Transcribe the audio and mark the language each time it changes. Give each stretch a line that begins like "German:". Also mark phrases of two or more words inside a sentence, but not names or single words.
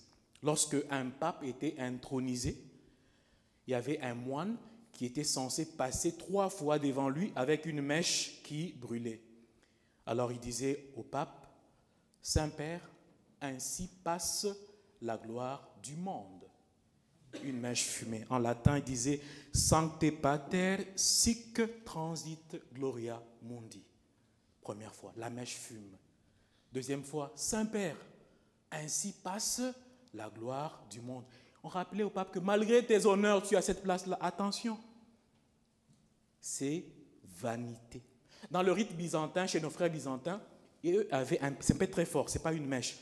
French: Lorsque un pape était intronisé, il y avait un moine qui était censé passer 3 fois devant lui avec une mèche qui brûlait. Alors il disait au pape, Saint-Père, ainsi passe la gloire du monde. Une mèche fumée. En latin, il disait
Latin: Sancte Pater sic transit gloria mundi.
French: Première fois, la mèche fume. Deuxième fois, Saint-Père, ainsi passe la gloire du monde. On rappelait au pape que malgré tes honneurs, tu as cette place-là. Attention, c'est vanité. Dans le rite byzantin, chez nos frères byzantins, eux avaient c'est pas très fort, c'est pas une mèche.